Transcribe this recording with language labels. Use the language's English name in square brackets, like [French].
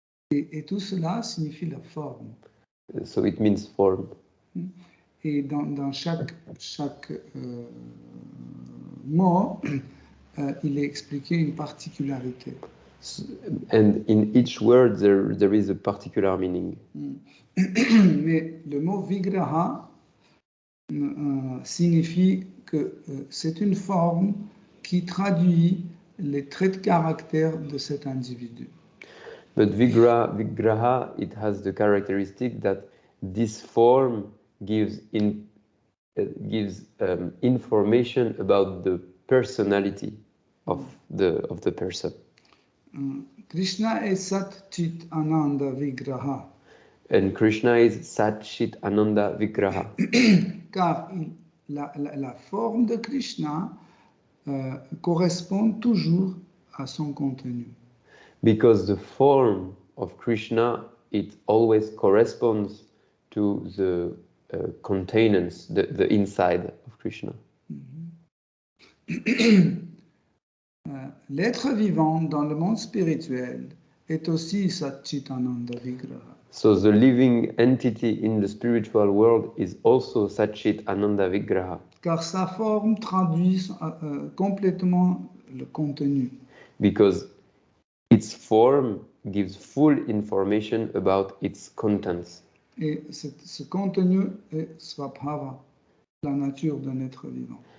[French] Et tout cela signifie la forme. [English] so it means form. [French] Et dans chaque mot, il est expliqué une particularité. [English] And in each word there is a particular meaning. [French] Mais le mot Vigraha signifie que c'est une forme qui traduit les traits de caractère de cet individu. [English] But Vigraha, it has the characteristic that this form gives information about the personality of the person. [French] Krishna est Sat Chit Ananda Vigraha. [English] And Krishna is Sat Chit Ananda Vigraha. [French] Car la forme de Krishna correspond toujours à son contenu. [English] Because the form of Krishna, it always corresponds to the containers, the inside of Krishna. [French] L'être vivant dans le monde spirituel est aussi Satchitananda Vigraha. [English] So the living entity in the spiritual world is also Satchit Ananda Vigraha, [French] Car sa forme traduit complètement le contenu. [English] because its form gives full information about its contents. [French] Et ce contenu est Svabhava, la nature d'un être vivant.